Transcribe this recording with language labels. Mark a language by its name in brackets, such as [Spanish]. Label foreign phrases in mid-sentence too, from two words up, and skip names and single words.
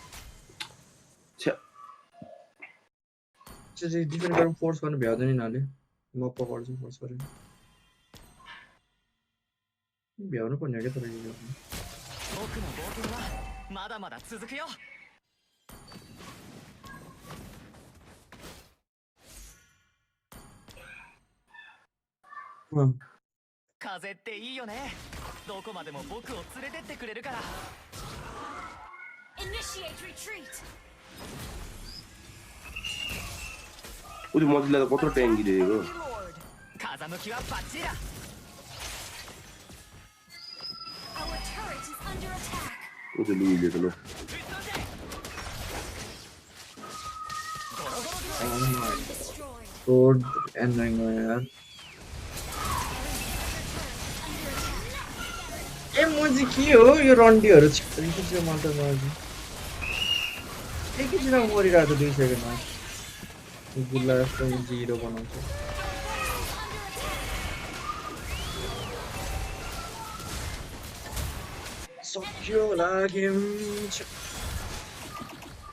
[Nepali] चाहिँ डिफेन्ड गरौँ फोर्स गर्नु भ्याउँदैन यिनीहरूले म पकड्छु फोर्स गरेर भ्याउनु पर्ने हो क्या तर यो [Japanese] 風っていいよねどこまでも僕を連れてってくれるから [English] Initiate retreat. [Nepali] उदी मजिला त कत्रो ट्याङ्की दिएको [Japanese] 風向きはバッチリだ [English] Our turret is under attack. [Nepali] उदी लुइले त ल रोड एन्डिङ हो यार ए मजी के हो यो रन्डीहरु छिटो मात्र मजी एकैछिन मरिरहेको 2 सेकेन्डमा गुल्ला जस्तो जिरो बनाउँछ सक्यो लाग्यो